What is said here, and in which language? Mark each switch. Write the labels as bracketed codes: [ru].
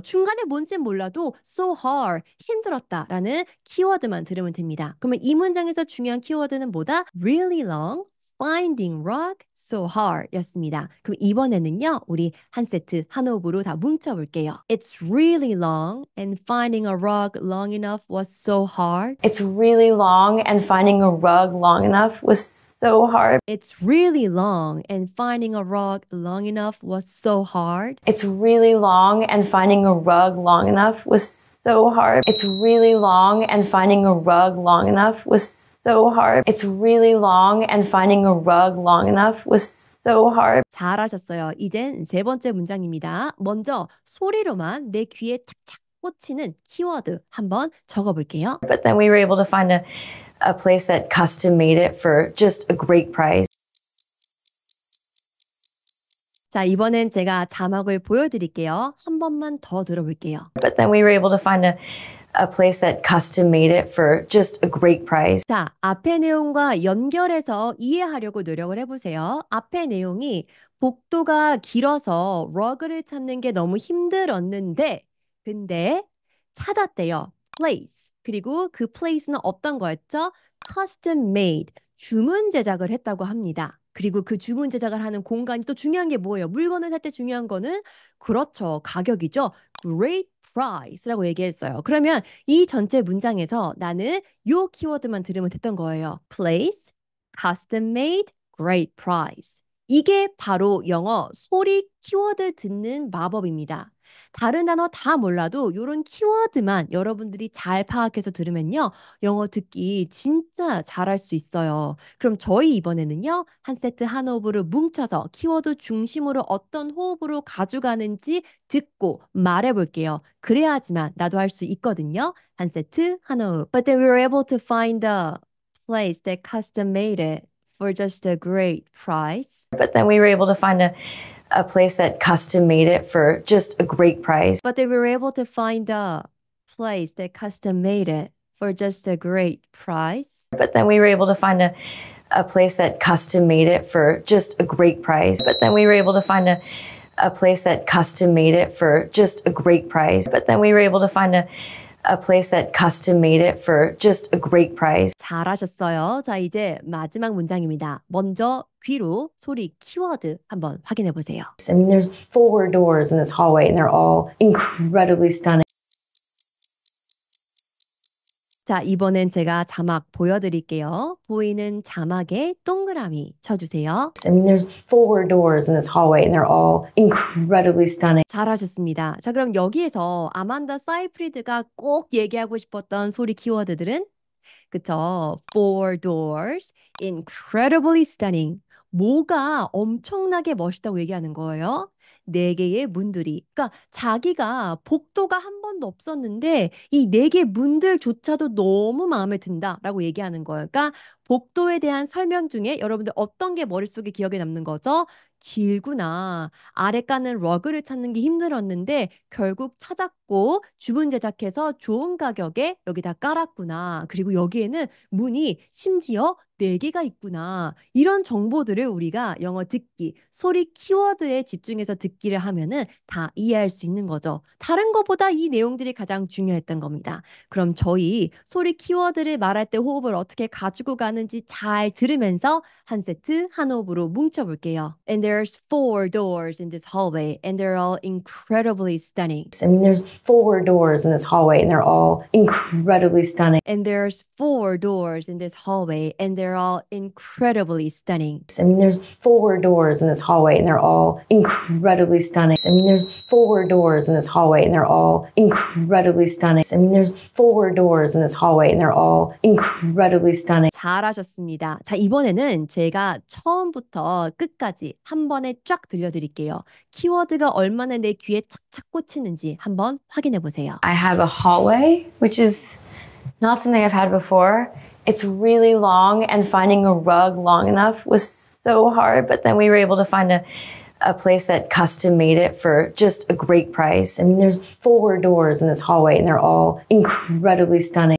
[ko] 중간에 뭔진 몰라도 [en] so hard [ko] 힘들었다라는 키워드만 들으면 됩니다. 그러면 이 문장에서 중요한 키워드는 뭐다? [en] Really long, finding rug, so hard [ko] 였습니다. 그럼 이번에는요. 우리 한 세트 한 호흡으로 다 뭉쳐볼게요. [en] It's really long and finding a rug long enough was so hard. It's really long and finding a rug long enough was so hard. It's really long and finding a rug long enough was so hard. It's really long and finding a rug long enough was so hard. It's really long and finding a rug long enough was so hard. It's really long and finding a rug long enough was so hard. [ko] 잘하셨어요. 이젠 세 번째 문장입니다. 먼저 소리로만 내 귀에 착착 꽂히는 키워드 한번 적어볼게요. [en] But then we were able to find a place that custom made it for just a great price. [ko] 자, 이번엔 제가 자막을 보여드릴게요. 한 번만 더 들어볼게요. [en] But then we were able to find a place that custom made it for just a great price. [ko] 자, 앞의 내용과 연결해서 이해하려고 노력을 해보세요. 앞의 내용이 복도가 길어서 러그를 찾는 게 너무 힘들었는데 근데 찾았대요. [en] place. [ko] 그리고 그 place는 어떤 거였죠? [en] custom made. [ko] 주문 제작을 했다고 합니다. 그리고 그 주문 제작을 하는 공간이 또 중요한 게 뭐예요? 물건을 살 때 중요한 거는 그렇죠. 가격이죠. [en] great price [ko] 라고 얘기했어요. 그러면 이 전체 문장에서 나는 요 키워드만 들으면 됐던 거예요. [en] place, custom made, great price. [ko] 이게 바로 영어 소리 키워드 듣는 마법입니다. 다른 단어 다 몰라도 이런 키워드만 여러분들이 잘 파악해서 들으면요. 영어 듣기 진짜 잘할 수 있어요. 그럼 저희 이번에는요. 한 세트 한 호흡으로 뭉쳐서 키워드 중심으로 어떤 호흡으로 가져가는지 듣고 말해볼게요. 그래야지만 나도 할 수 있거든요. 한 세트 한 호흡. [en] But then we were able to find a place that custom made it for just a great price. But then we were able to find a place that custom made it for just a great price. But they were able to find a place that custom made it for just a great price. But then we were able to find a place that custom made it for just a great price. But then we were able to find a place that custom made it for just a great price. But then we were able to find a place that custom made it for just a great price. [ko] 잘하셨어요. 자, 이제 마지막 문장입니다. 먼저 귀로 소리 키워드 한번 확인해 보세요. [en] I mean, there's 4 doors in this hallway and they're all incredibly stunning. [ko] 자, 이번엔 제가 자막 보여드릴게요. 보이는 자막에 동그라미 쳐주세요. [en] I mean, there's 4 doors in this hallway and they're all incredibly stunning. [ko] 잘하셨습니다. 자, 그럼 여기에서 아만다 사이프리드가 꼭 얘기하고 싶었던 소리 키워드들은 그쵸? [en] Four doors, incredibly stunning. [ko] 뭐가 엄청나게 멋있다고 얘기하는 거예요? 4개의 문들이. 그러니까 자기가 복도가 한 번도 없었는데 이 4개 문들조차도 너무 마음에 든다라고 얘기하는 거예요. 그러니까 복도에 대한 설명 중에 여러분들 어떤 게 머릿속에 기억에 남는 거죠? 길구나. 아래 까는 러그를 찾는 게 힘들었는데 결국 찾았고 주문 제작해서 좋은 가격에 여기다 깔았구나. 그리고 여기에는 문이 심지어 4개가 있구나. 이런 정보들을 우리가 영어 듣기, 소리 키워드에 집중해서 듣기를 하면은 다 이해할 수 있는 거죠. 다른 것보다 이 내용들이 가장 중요했던 겁니다. 그럼 저희 소리 키워드를 말할 때 호흡을 어떻게 가지고 가는지 잘 들으면서 한 세트 한 호흡으로 뭉쳐볼게요. [en] And there's 4 doors in this hallway and they're all incredibly stunning. I mean, there's 4 doors in this hallway and they're all incredibly stunning. And there's 4 doors in this hallway and they're all incredibly stunning. I mean, there's 4 doors in this hallway and they're all incredibly stunning. I mean, there's 4 doors in this hallway and they're all incredibly stunning. I mean, there's 4 doors in this hallway and they're all incredibly stunning. [ko] 잘하셨습니다. 자, 이번에는 제가 처음부터 끝까지 한 번에 쫙 들려드릴게요. 키워드가 얼마나 내 귀에 착착 꽂히는지 한번 확인해 보세요. [en] I have a hallway, which is not something I've had before. It's really long and finding a rug long enough was so hard, but then we were able to find a place that custom made it for just a great price. I mean, there's 4 doors in this hallway and they're all incredibly stunning.